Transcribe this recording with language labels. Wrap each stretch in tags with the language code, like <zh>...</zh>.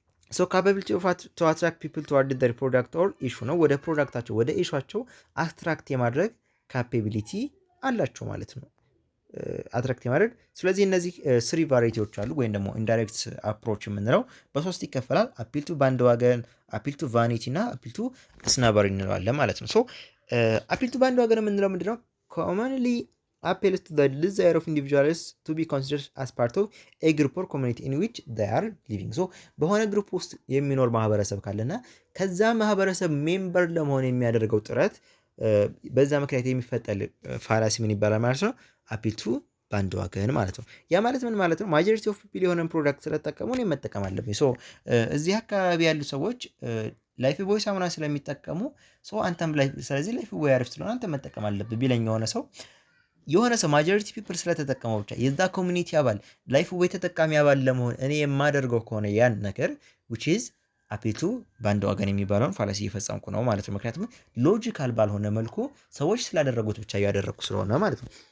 <am>ሶ ካፓቢሊቲ ቱ አትራክት ፒፕል ቱዋርድ ዘር ፕሮዳክት ኦር ኢሹ ነው። ወደ ፕሮዳክታቸው ወደ ኢሹቸው አትራክት የማድረግ ካፓቢሊቲ አላቸው ማለት ነው። አትራክት የማድረግ ስለዚህ እነዚህ ስሪ ቫራይቲዎች አሉ፣ ወይም ደግሞ ኢንዳይሬክት አፕሮች የምንለው በሶስት ይከፈላል። አፒል ቱ ባንድ ዋገን፣ አፒል ቱ ቫኒቲ እና አፒል ቱ ስናበሪ እንለዋለን ማለት ነው። ሶ አፒል ቱ ባንድ ዋገን የምንለው ምንድነው?</am> <en>ኮመንሊ appeals to the desire of individuals to be considered as part of a group or community in which they are living.</en> <am>so በሆነ ግሩፕ ውስጥ የሚኖር ማህበረሰብ ካለና ከዛ ማህበረሰብ ሜምበር ለመሆን የሚያደርገው ጥረት በዛ ምክንያት የሚፈጠር ፋላሲ ምን ይባላል ማለት ነው? አፒል ቱ ባንድ ዋገን ማለት ነው። ያ ማለት ምን ማለት ነው? ማጆሪቲ ኦፍ ፒፕል የሆነን ፕሮዳክት ስለተጠቀሙ እኔ መጠቀም አለብኝ። ሶ እዚህ አካባቢ ያሉ ሰዎች ላይፍ ቦይ ሳሙና ስለሚጠቀሙ አንተም ስለዚህ ላይፍ ቦይ አሪፍ ስለሆነ አንተ መጠቀም አለብህ ቢለኝ የሆነ ሰው ማጆሪቲ ፒፕል ስለተጠቀመው ብቻ የዛ ኮሚኒቲ አባል ላይፍ ቦይ ተጠቃሚ አባል ለመሆን እኔ የማደርገው ከሆነ ያን ነገር</am> <en>which is</en> <am>አፒል ቱ ባንድ ዋገን የሚባለውን ፋላሲ እየፈጸምኩ ነው ማለት ነው። ምክንያቱም ሎጂካል ባልሆነ መልኩ ሰዎች ስላደረጉት ብቻ እያደረግኩ ስለሆነ ማለት ነው።</am>